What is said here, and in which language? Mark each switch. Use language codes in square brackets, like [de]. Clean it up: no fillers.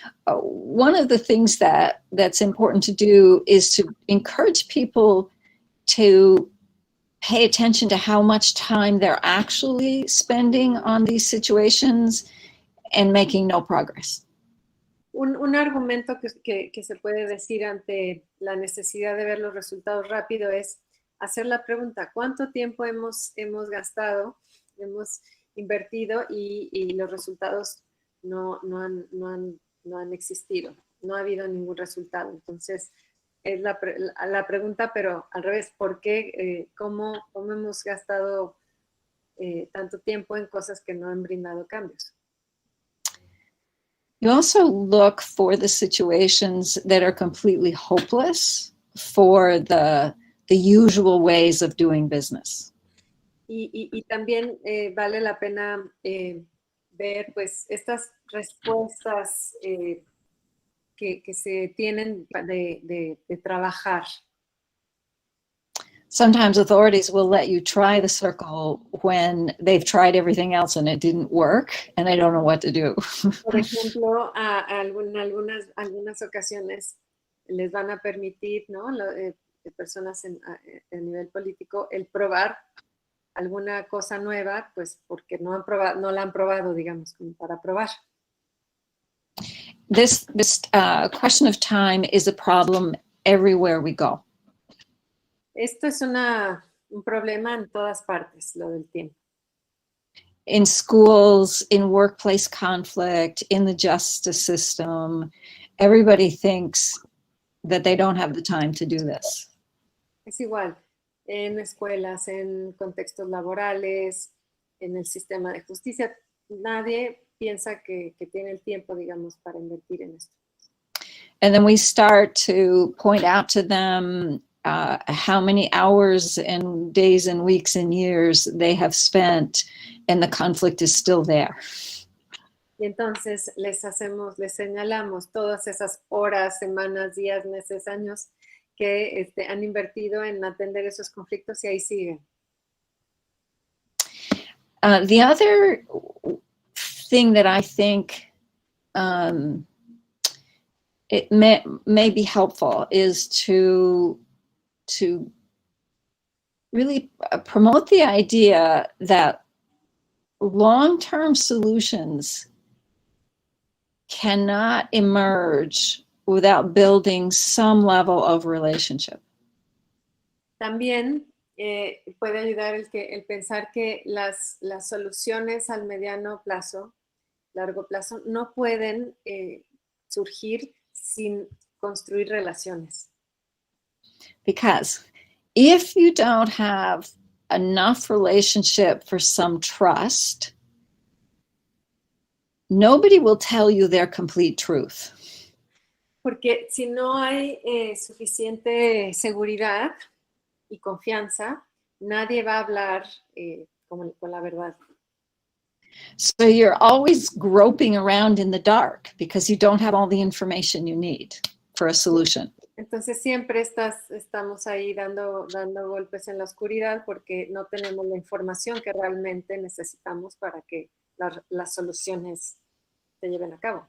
[en] One of the things that's important to do is to encourage people to pay attention to how much time they're actually spending on these situations and making no progress. [es] Un argumento que se puede decir ante la necesidad de ver los resultados rápido es hacer la pregunta: ¿cuánto tiempo hemos gastado, hemos invertido y los resultados no han existido? No ha habido ningún resultado. Entonces, es la pregunta, pero al revés: ¿por qué? ¿Cómo hemos gastado tanto tiempo en cosas que no han brindado cambios? [en] You also look for the situations that are completely hopeless for the usual ways of doing business. [es] Y también vale la pena ver, pues, estas respuestas que se tienen de trabajar. [en] Sometimes authorities will let you try the circle when they've tried everything else and it didn't work and they don't know what to do. [es] Por ejemplo, algunas ocasiones les van a permitir, ¿no? Personas a nivel político, el probar alguna cosa nueva, pues porque no la han probado, digamos, como para probar. [en] This question of time is a problem everywhere we go. [es] Esto es un problema en todas partes, lo del tiempo. [en] In schools, in workplace conflict, in the justice system, everybody thinks that they don't have the time to do this. [es] Es igual en escuelas, en contextos laborales, en el sistema de justicia. Nadie piensa que tiene el tiempo, digamos, para invertir en esto. [en] And then we start to point out to them how many hours and days and weeks and years they have spent, and the conflict is still there. [es] Y entonces les señalamos todas esas horas, semanas, días, meses, años que han invertido en atender esos conflictos y ahí siguen. [en] The other thing that I think it may be helpful is to really promote the idea that long-term solutions cannot emerge without building some level of relationship. [es] También puede ayudar el pensar que las soluciones al mediano plazo, largo plazo, no pueden surgir sin construir relaciones. [en] Because if you don't have enough relationship for some trust, nobody will tell you their complete truth. [es] Porque si no hay suficiente seguridad y confianza, nadie va a hablar con la verdad. [en] So you're always groping around in the dark because you don't have all the information you need for a solution. [es] Entonces siempre estamos ahí dando golpes en la oscuridad porque no tenemos la información que realmente necesitamos para que las soluciones se lleven a cabo.